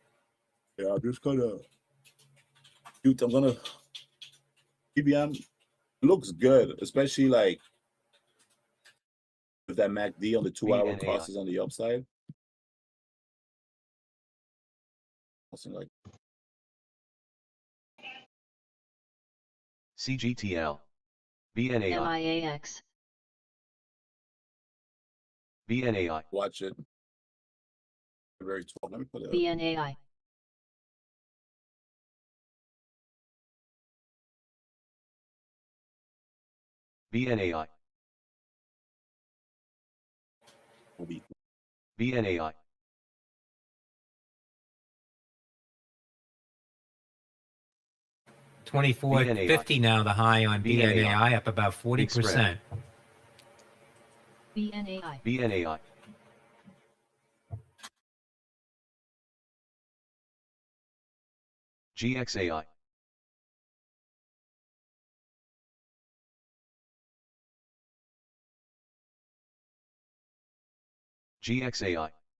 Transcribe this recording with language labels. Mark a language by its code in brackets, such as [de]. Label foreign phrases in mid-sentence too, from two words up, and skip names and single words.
[en] Yeah, I'm just gonna. Dude, I'm gonna. PBM. It looks good, especially like if that MACD on the 2-hour crosses on the upside. Something like CGTL. BNAI. MIAX. BNAI. Watch it. Very 12. Let me put it up. BNAI. BNAI. BNAI. $24.50 now, the high on BNAI, up about 40%. BNAI. BNAI. GXAI. GXAI.